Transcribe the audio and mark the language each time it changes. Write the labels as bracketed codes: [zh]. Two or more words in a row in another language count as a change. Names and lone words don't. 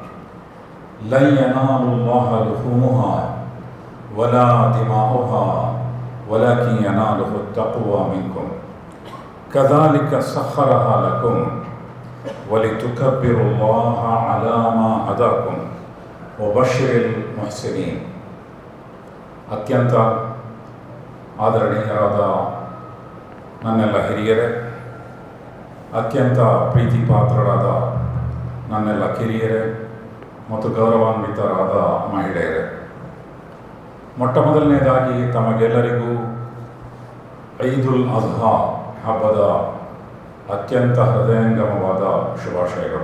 [ar] لن ينال الله لحومها ولا دماؤها ولكن يناله التقوى منكم كذلك سخرها لكم ولتكبروا الله على ما هداكم وبشر المحسنين [kn] ಅತ್ಯಂತ ಆದರಣೀಯರಾದ ನನ್ನೆಲ್ಲ ಹಿರಿಯರೇ, ಅತ್ಯಂತ ಪ್ರೀತಿ ಪಾತ್ರರಾದ ನನ್ನೆಲ್ಲ ಕಿರಿಯರೇ ಮತ್ತು ಗೌರವಾನ್ವಿತರಾದ ಮಹಿಳೆಯರೇ, ಮೊಟ್ಟ ಮೊದಲನೇದಾಗಿ ತಮಗೆಲ್ಲರಿಗೂ ಈದುಲ್ ಅಜ್ಹಾ ಹಬ್ಬದ ಅತ್ಯಂತ ಹೃದಯಂಗಮವಾದ ಶುಭಾಶಯಗಳು.